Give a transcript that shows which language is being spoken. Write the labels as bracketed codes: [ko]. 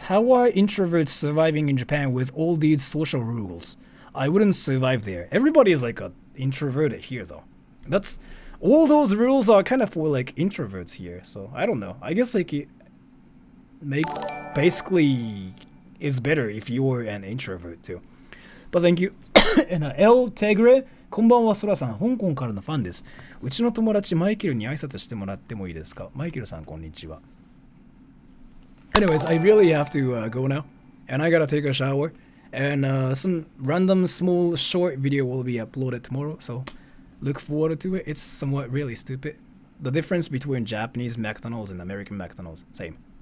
[en] How are introverts surviving in Japan with all these social rules? I wouldn't survive there. Everybody is like a introverted here, though. That's... All those rules are kind of for like introverts here, so I don't know. I guess like it basically is better if you're an introvert too. But thank you. [ja] And El Tegre, こんばんは、ソラさん。香港からのファンです。うちの友達マイケルに挨拶してもらってもいいですか？マイケルさん、こんにちは。 [en] Anyways, I really have to go now, and I gotta take a shower, and some random small short video will be uploaded tomorrow, so look forward to it. It's somewhat really stupid. The difference between Japanese McDonald's and American McDonald's, same.